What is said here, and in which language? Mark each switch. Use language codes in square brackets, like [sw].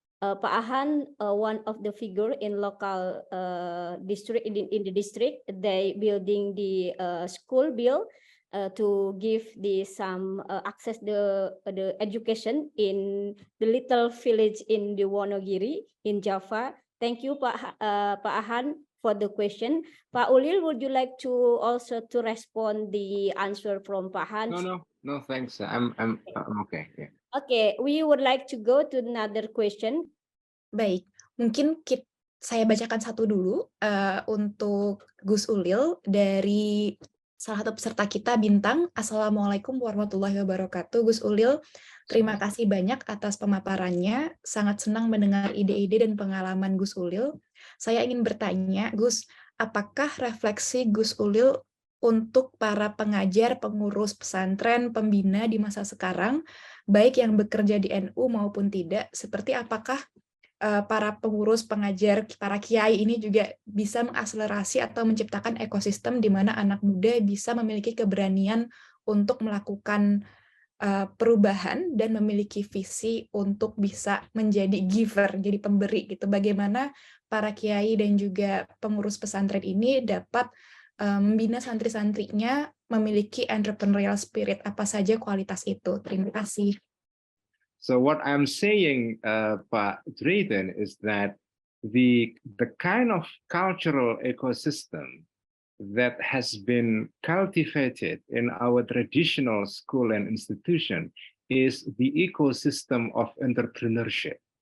[en] Pak Ahan, one of the figure in local district in the district, they building the school bill to give some access the education in the little village in the Wonogiri in Java. Thank you, Pak Ahan, for the question. Pak Ulil, would you like to also to respond the answer from Pak Hans? No, thanks. I'm okay. Yeah. Okay, we would like to go to another question. [id] Baik, mungkin saya bacakan satu dulu untuk Gus Ulil dari salah satu peserta kita, Bintang. Assalamualaikum warahmatullahi wabarakatuh. Gus Ulil, terima kasih banyak atas pemaparannya. Sangat senang mendengar ide-ide dan pengalaman Gus Ulil. Saya ingin bertanya, Gus, apakah refleksi Gus Ulil untuk para pengajar, pengurus pesantren, pembina di masa sekarang, baik yang bekerja di NU maupun tidak, seperti apakah para pengurus, pengajar, para kiai ini juga bisa mengakselerasi atau menciptakan ekosistem di mana anak muda bisa memiliki keberanian untuk melakukan perubahan dan memiliki visi untuk bisa menjadi giver, jadi pemberi gitu. Bagaimana para kiai dan juga pengurus pesantren ini dapat membina santri-santrinya memiliki [en] entrepreneurial spirit, [id] apa saja kualitas itu. Terima kasih. [en] So what I'm saying, Pak Drayton, is that the kind of cultural ecosystem that has been cultivated in our traditional school and institution is the ecosystem of entrepreneurship.